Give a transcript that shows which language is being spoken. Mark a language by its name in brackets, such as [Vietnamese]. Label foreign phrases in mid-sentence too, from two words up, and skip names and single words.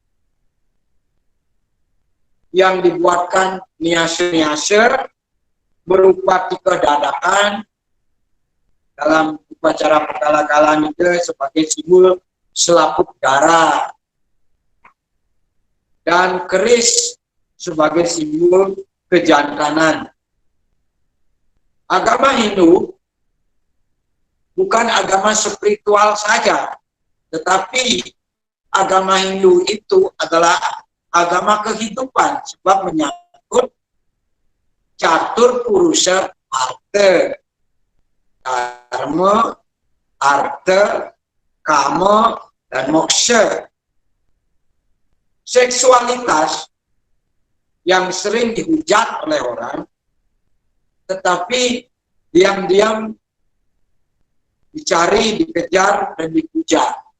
[Indonesian] yang dibuatkan niase-niase berupa tiga dadakan dalam upacara pekala-kalan itu sebagai simbol selaput darah, dan keris sebagai simbol kejantanan. Agama Hindu bukan agama spiritual saja, tetapi agama Hindu itu adalah agama kehidupan, sebab menyangkut catur purusa arta, dharma, arta, kama, dan moksha. Seksualitas yang sering dihujat oleh orang, tetapi diam-diam dicari, dikejar, dan dipuja.